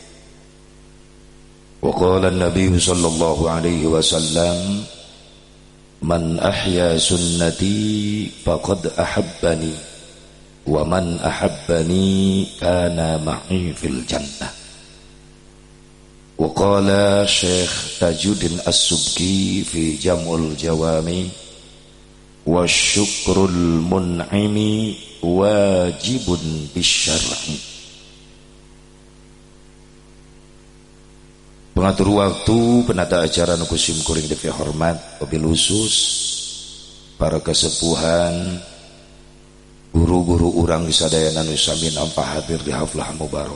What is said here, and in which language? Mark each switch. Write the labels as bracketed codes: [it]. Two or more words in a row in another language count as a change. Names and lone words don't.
[ar] وقال النبي صلى الله عليه وسلم: من أحيا سنتي فقد أحبني ومن أحبني كان معي في الجنة. وقال الشيخ تاج الدين السبكي في جمع الجوامع: والشكر المنعم واجب بالشرع. [id] Pengatur waktu, penata acara [su] nukusim kuring depi hormat, [ar] وبالخصوص [su] para kesepuhan, guru-guru urang di sadayana nu sami nampa hadir di [ar] حفلة مباركة.